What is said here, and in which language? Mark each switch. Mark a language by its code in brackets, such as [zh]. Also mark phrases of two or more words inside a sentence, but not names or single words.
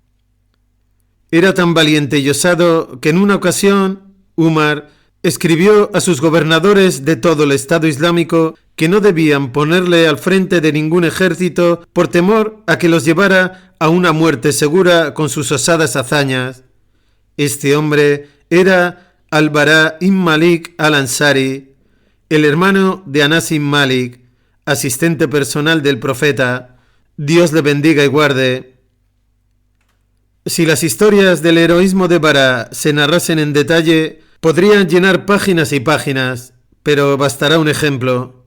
[es] Era tan valiente y osado que en una ocasión Umar escribió a sus gobernadores de todo el Estado Islámico que no debían ponerle al frente de ningún ejército por temor a que los llevara a una muerte segura con sus osadas hazañas. Este hombre era Al-Bara ibn Malik al-Ansari, el hermano de Anas ibn Malik, asistente personal del profeta. Dios le bendiga y guarde. Si las historias del heroísmo de Bara se narrasen en detalle, podrían llenar páginas y páginas, pero bastará un ejemplo.